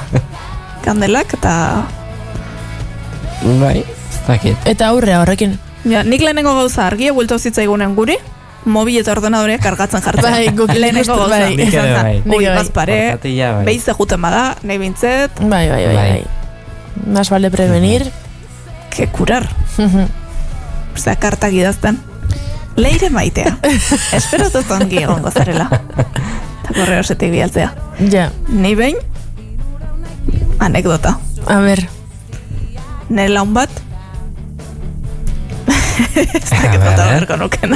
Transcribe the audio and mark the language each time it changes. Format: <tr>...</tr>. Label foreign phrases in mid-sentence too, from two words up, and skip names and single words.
<eu>Kandelak eta... Bai, zakit. Eta aurrea horrekin. Ja, nik lehenengo gauza argia buelta uzitzaigunen guri, mobil eta ordenadorea kargatzen jartzen. Bai, guk lehenengo gauza. Bai. Bazpare, behize juten bada, nahi bintzet. Bai.</eu> <es>Más vale prevenir. Que curar.</es> <eu>Osea, kartak idazten. Leire maitea. Espero dut ongi egongo zarela. Eta korreosetik bialtzea. Ja. Ni behin, anekdota. A ber. Nire laun bat, ez dakit konta berko nuken.</eu>